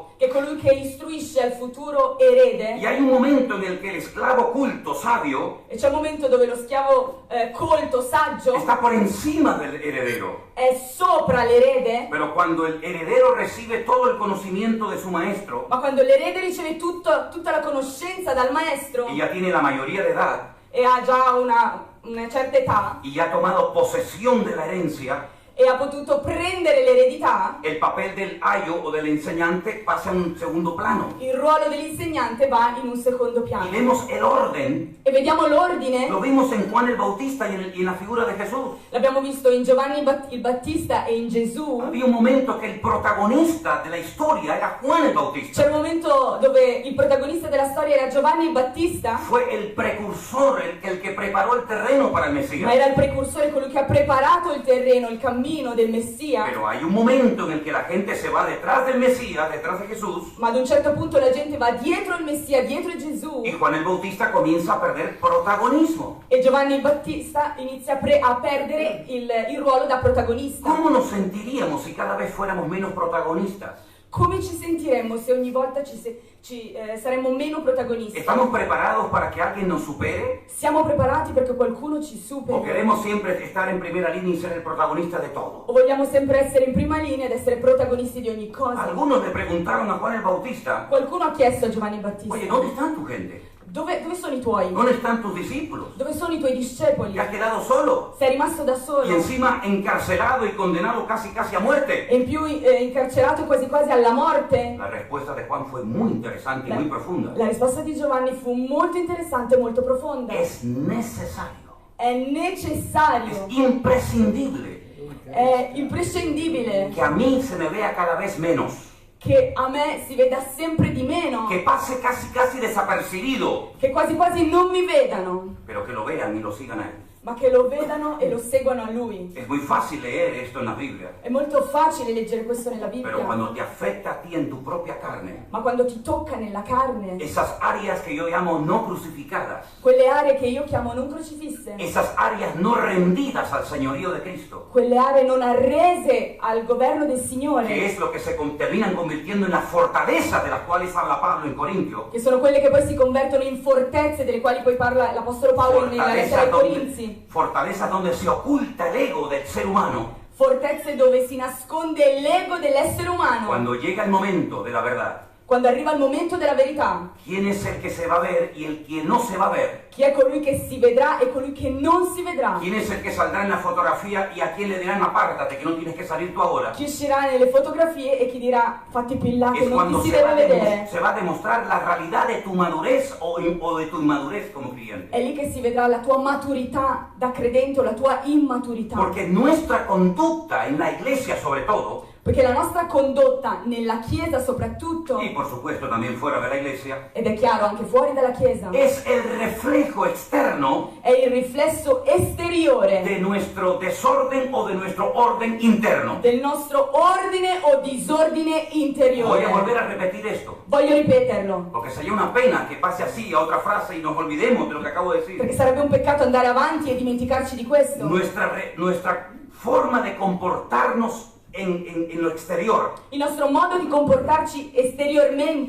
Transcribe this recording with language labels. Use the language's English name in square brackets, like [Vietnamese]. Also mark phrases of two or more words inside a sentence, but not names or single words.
[Italian] che è colui che istruisce al futuro erede. [Spanish] Y hay un momento en el que el esclavo culto, sabio, [Italian] E c'è un momento dove lo schiavo colto, saggio, [Spanish] está por encima del heredero. [Italian] è sopra l'erede, [Spanish] Pero cuando el heredero recibe todo el conocimiento de su maestro [Italian] ma quando l'erede riceve tutta la conoscenza dal maestro [Spanish] y ya tiene la mayoría de edad [Italian] e ha già una certa età [Spanish] y ya ha tomado posesión de la herencia, [Italian] e ha potuto prendere l'eredità, [Spanish] el papel del ayo o del enseñante pasa a un segundo plano. [Italian] il ruolo dell'insegnante va in un secondo [Spanish] Y [Italian] piano. [Spanish] vemos el orden, [Italian] E vediamo l'ordine, [Spanish] lo vimos en Juan el Bautista y en la figura de Jesús. [Italian] l'abbiamo visto in Giovanni il Battista e in Gesù. [Spanish] Había un momento que el protagonista de la historia era Juan el Bautista. [Italian] C'è un momento dove il protagonista della storia era Giovanni il Battista, [Spanish] Fue el precursor, el que preparó el terreno para el [Italian] ma [Spanish] Mesías. [Italian] era il precursore, colui che ha preparato il terreno, il cammino del Messia. [Spanish] Pero hay un momento en el que la gente se va detrás del Mesías, detrás de Jesús, [Italian] Ma ad un certo punto la gente va dietro il Messia, dietro Gesù, [Spanish] y Juan el Bautista comienza a perder protagonismo. [Italian] e Giovanni il Battista inizia a perdere il ruolo da protagonista. [Spanish] ¿Cómo nos sentiríamos si cada vez fuéramos menos protagonistas? [Italian] Come ci sentiremmo se ogni volta saremmo meno protagonisti? [Spanish] ¿Estamos preparados para que alguien nos supere? [Italian] Siamo preparati perché qualcuno ci [Spanish] ¿O [Italian] superi? [Spanish] queremos siempre estar en primera línea y ser el protagonista de todo? [Italian] O vogliamo sempre essere in prima linea ed essere protagonisti di ogni cosa? [Spanish] Algunos le preguntaron a Juan el Bautista, [Italian] Qualcuno ha chiesto a Giovanni Battista: [Spanish] oye, ¿dónde están tu gente? [Italian] dove sono i tuoi? [Spanish] ¿Dónde están tus discípulos? [Italian] Dove sono i tuoi discepoli? [Spanish] ¿Te has quedado solo? [Italian] Sei rimasto da solo? [Spanish] Y encima encarcelado y condenado casi a muerte. [Italian] E in più incarcerato quasi quasi alla morte? [Spanish] La respuesta de Juan fue muy interesante y muy profunda. [Italian] La risposta di Giovanni fu molto interessante e molto profonda. [Spanish] Es necesario, [Italian] È [Spanish] es [Italian] necessario, [Spanish] imprescindible [Italian] è imprescindibile [Spanish] que a mí se me vea cada vez menos, [Italian] che a me si veda sempre di meno, [Spanish] que pase casi desapercibido, [Italian] che quasi quasi non mi vedano, [Spanish] pero que lo vean y lo sigan a él. [Italian] ma che lo vedano e lo seguano a lui. [Spanish] Es muy fácil leer esto en la Biblia, [Italian] È molto facile leggere questo nella [Spanish] pero [Italian] Bibbia, [Spanish] cuando te afecta a ti en tu propia carne, [Italian] ma quando ti tocca nella carne, [Spanish] esas áreas que yo llamo no crucificadas, [Italian] quelle aree che io chiamo non crocifisse, [Spanish] esas áreas no rendidas al señorío de Cristo, [Italian] quelle aree non arrese al governo del [Spanish] que [Italian] Signore, [Spanish] es lo que se terminan convirtiendo en las fortalezas de las cuales habla Pablo en Corintio, [Italian] che sono quelle che poi si convertono in fortezze delle quali poi parla l'Apostolo Paolo nella lettera ai Corinzi. [Spanish] fortalezas donde se oculta el ego del ser humano. [Italian] Fortezze dove si nasconde l'ego dell'essere umano. [Spanish] Cuando llega el momento de la verdad, [Italian] Quando arriva il momento della verità, [Spanish] ¿quién es el que se va a ver y el que no se va a ver? [Italian] chi è colui che si vedrà e colui che non si vedrà? [Spanish] ¿Quién es el que saldrá en la fotografía y a quién le dirán apártate que no tienes que salir tú ahora? [Italian] Chi uscirà nelle fotografie e chi dirà fatti più in là che [Spanish] Es [Italian] non [Spanish] cuando [Italian] ti si [Spanish] se va, [Italian] deve vedere. [Spanish] se va a demostrar la realidad de tu madurez o de tu inmadurez como creyente. [Italian] È lì che si vedrà la tua maturità da credente o la tua immaturità. [Spanish] Porque nuestra conducta en la iglesia sobre todo, [Italian] Perché la nostra condotta nella Chiesa soprattutto, [Spanish] y por supuesto también fuera de la iglesia, [Italian] ed è chiaro anche fuori dalla Chiesa, [Spanish] es el reflejo externo [Italian] è il riflesso esteriore [Spanish] de nuestro desorden o de nuestro orden interno. [Italian] del nostro ordine o disordine [Spanish] Voy [Italian] interiore. [Spanish] a volver a repetir esto, [Italian] Voglio ripeterlo, [Spanish] porque sería una pena que pase así a otra frase y nos olvidemos de lo que acabo de decir. [Italian] perché sarebbe un peccato andare avanti e dimenticarci di questo. [Spanish] Nuestra forma de comportarnos en lo exterior, [Italian] Il nostro modo di comportarci esteriormente,